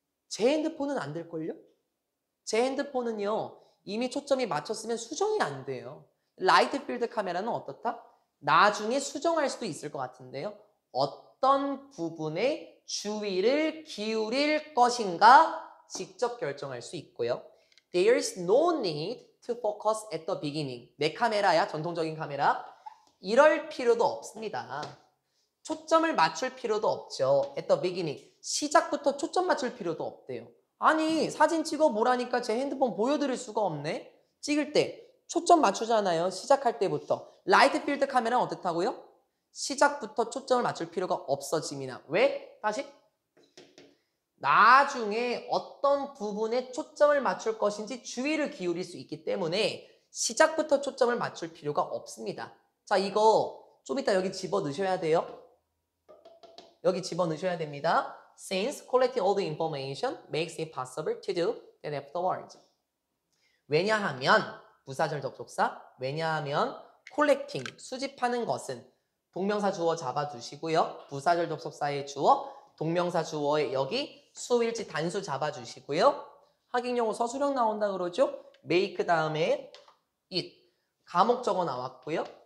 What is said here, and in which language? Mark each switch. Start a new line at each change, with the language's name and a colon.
Korean: 제 핸드폰은 안 될걸요? 제 핸드폰은요, 이미 초점이 맞췄으면 수정이 안 돼요. 라이트 필드 카메라는 어떻다? 나중에 수정할 수도 있을 것 같은데요. 어떤 부분에 주의를 기울일 것인가 직접 결정할 수 있고요.
English: There's no need to focus at the beginning.
Korean: 내 카메라야, 전통적인 카메라. 이럴 필요도 없습니다. 초점을 맞출 필요도 없죠.
English: At the beginning.
Korean: 시작부터 초점 맞출 필요도 없대요. 아니, 사진 찍어 보라니까 제 핸드폰 보여드릴 수가 없네. 찍을 때 초점 맞추잖아요. 시작할 때부터. 라이트 필드 카메라는 어떻다고요? 시작부터 초점을 맞출 필요가 없어집니다. 왜? 다시. 나중에 어떤 부분에 초점을 맞출 것인지 주의를 기울일 수 있기 때문에 시작부터 초점을 맞출 필요가 없습니다. 자, 이거 좀 이따 여기 집어 넣으셔야 돼요. 여기 집어 넣으셔야 됩니다.
English: Since collecting all the information makes it possible to do that afterwards.
Korean: 왜냐하면, 부사절 접속사, 왜냐하면 collecting, 수집하는 것은 동명사 주어 잡아주시고요. 부사절 접속사의 주어, 동명사 주어의 여기 수일치 단수 잡아주시고요. 학익용어 서술형 나온다 그러죠? make 다음에 it, 가목적어 나왔고요.